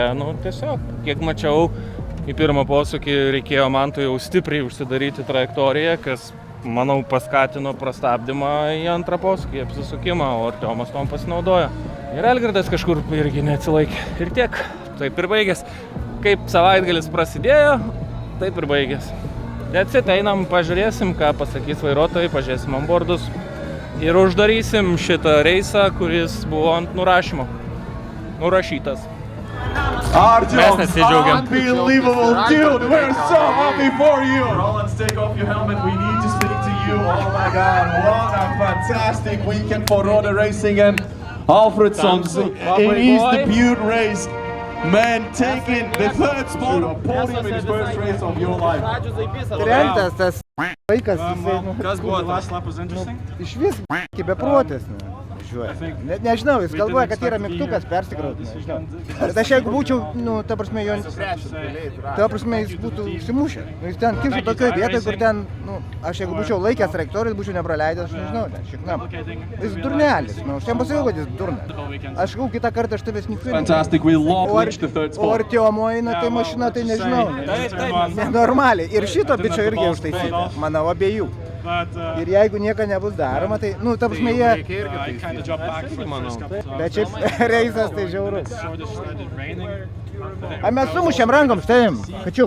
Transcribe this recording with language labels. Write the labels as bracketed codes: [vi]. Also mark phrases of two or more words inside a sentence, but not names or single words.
[lt] Tiesiog, kiek mačiau, į pirmą posūkį reikėjo Mantui jau stipriai užsidaryti trajektoriją, kas, manau, paskatino prastabdymą į antrą posūkį, apsisukimą, o Artiomas tom pasinaudojo. Ir Algirdas kažkur irgi neatsilaikė. Ir tiek. Taip ir baigės. Kaip savaitgalis prasidėjo, taip ir baigės. [en] That's it, [lt] einam, pažiūrėsim, ką pasakys vairuotojai, pažiūrėsim onboardus ir uždarysim šitą reisą, kuris buvo ant nurašymo. Nurašytas. [en] Artyom, unbelievable dude, we're so happy for you! Roland, take off your helmet, we need to speak to you. Oh my god, what a fantastic weekend for Roder Racing and Alfredsson. It is the debut race man taking the third spot on podium in his first race of your life. [lt] Trentas tas vaikas, jisai, Kas buvo? iš vis beprotis, net nežinau, jis galvoja, kad yra mygtukas persikrauti, nežinau. Bet aš jeigu būčiau, ta prasme, jis būtų užsimušę. Jis ten kimšė tokioj vietoj, kur ten, aš jeigu būčiau laikęs trajektorijos, būčiau nepraleidęs, aš nežinau, ten šiknam. Jis durnelis, aš jam pasakiau, kad jis durnelis. Aš gau kitą kartą aš tavęs nikiu. [en] Fantastic, we love Lynch the third O spot. [lt] Artiomo eina, tai mašina, tai nežinau. Nenormaliai. Ir šito bičio irgi užtaisyta, manau, abiejų. Ir jeigu nieko nebus daroma, tai, ta prasme, jie... Bet šiaip reisas tai žiaurus. A mes sumušėm rankom, štai, kačiuk.